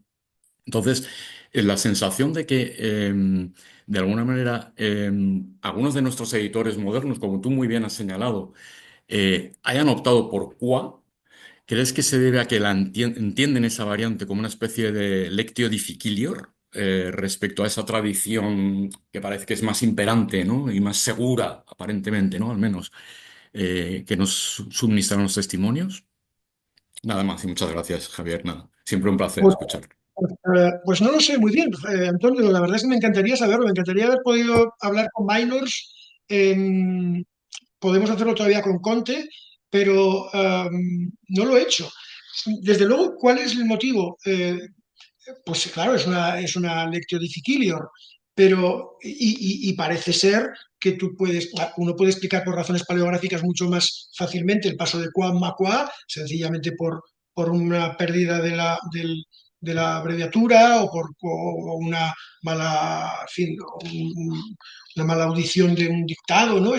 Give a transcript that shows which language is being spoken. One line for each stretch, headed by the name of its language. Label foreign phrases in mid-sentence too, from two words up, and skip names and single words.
Spanish: Entonces, la sensación de que, de alguna manera, algunos de nuestros editores modernos, como tú muy bien has señalado, hayan optado por qua, ¿crees que se debe a que entienden esa variante como una especie de
Latin: lectio difficilior?
Spanish: respecto a esa tradición que parece que es más imperante, ¿no? Y más segura, aparentemente, ¿no? Al menos, que nos suministran los testimonios. Nada más y muchas gracias, Javier. Nada, siempre un placer Pues, escuchar. pues no lo sé muy bien, Antonio. La verdad es que me encantaría saberlo. Me encantaría haber podido hablar con Minors. Podemos hacerlo todavía con Conte, pero no lo he hecho. Desde luego, ¿cuál es el motivo? Pues claro, es una
Latin: lectio difficilior,
Spanish: pero y parece ser que uno puede explicar por razones paleográficas mucho más fácilmente el paso de Qua a Qua, sencillamente por una pérdida de la abreviatura o una mala, en fin, una mala audición de un dictado, ¿no?